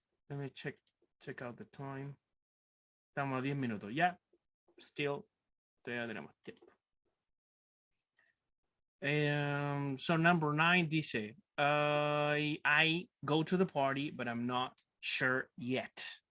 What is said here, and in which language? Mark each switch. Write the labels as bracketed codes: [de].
[en] Let me check out the time. [es] Estamos a 10 minutos. Ya. Still, todavía tenemos tiempo. [en] So number 9 dice, I go to the party, but I'm not sure yet.